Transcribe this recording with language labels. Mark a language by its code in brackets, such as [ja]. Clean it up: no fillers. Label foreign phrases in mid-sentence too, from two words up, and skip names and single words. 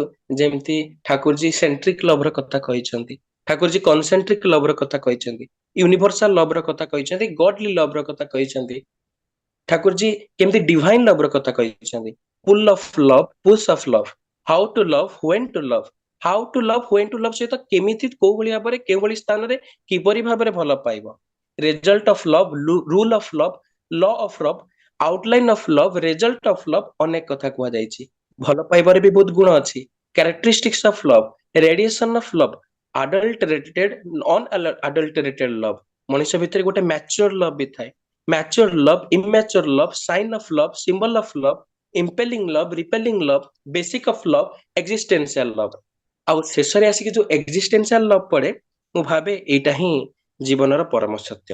[or] ଯେମିତି ଠାକୁରଜୀ [en] centric lover [or] କଥା କହିଛନ୍ତି, ଠାକୁରଜୀ [en] concentric lover [or] କଥା କହିଛନ୍ତି, [en] universal lover [or] କଥା କହିଛନ୍ତି, [en] godly lover [or] କଥା କହିଛନ୍ତି। ଠାକୁରଜୀ କେମିତି [en] divine lover [or] କଥା କହିଛନ୍ତି, [en] pull of love, push of love, how to love, when to love. how to love, when to love [or] ସହିତ କେମିତି, କୋଉ ଭଳି ଭାବରେ, କେଉଁଭଳି ସ୍ଥାନରେ, କିପରି ଭାବରେ ଭଲ ପାଇବ। [en] result of love, rule of love, law of love, outline of love, result of love, [or] ଅନେକ କଥା କୁହାଯାଇଛି। ଭଲ ପାଇବାରେ ବି ବହୁତ ଗୁଣ ଅଛି। [en] characteristics of love, radiation of love, adulterated unadulterated love, [or] ମଣିଷ ଭିତରେ ଗୋଟେ [en] mature love [or] ବି ଥାଏ। [en] mature love, immature love, sign of love, symbol of love, impelling love, repelling love, basic of love, existential love. [or] ଆଉ ଶେଷରେ ଆସିକି ଯୋଉ [en] existential love [or] ପଡେ, ମୁଁ ଭାବେ ଏଇଟା ହିଁ ଜୀବନର ପରମ ସତ୍ୟ।